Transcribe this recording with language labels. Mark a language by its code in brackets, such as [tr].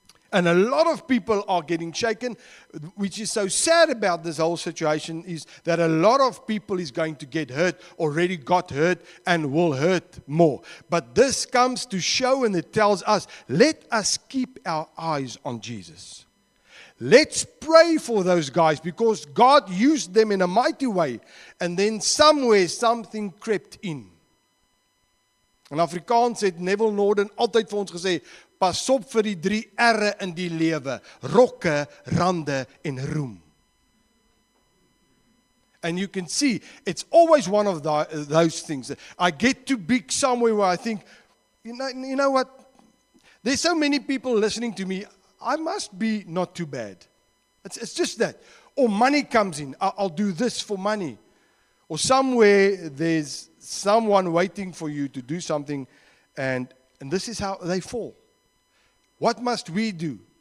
[en] And a lot of people are getting shaken, which is so sad about this whole situation is that a lot of people is going to get hurt, already got hurt, and will hurt more. But this comes to show, and it tells us, let us keep our eyes on Jesus. Let's pray for those guys because God used them in a mighty way. And then somewhere something crept in. [af] In Afrikaans het Neville Norden altyd vir ons gesê, pas op vir die 3 R'e in die lewe, rokke, rande en roem. [en] And you can see, it's always one of those things. I get too big somewhere where I think, you know what, there's so many people listening to me, I must be not too bad. It's just that. Or money comes in, I'll do this for money. Or somewhere there's someone waiting for you to do something, and this is how they fall. What must we do?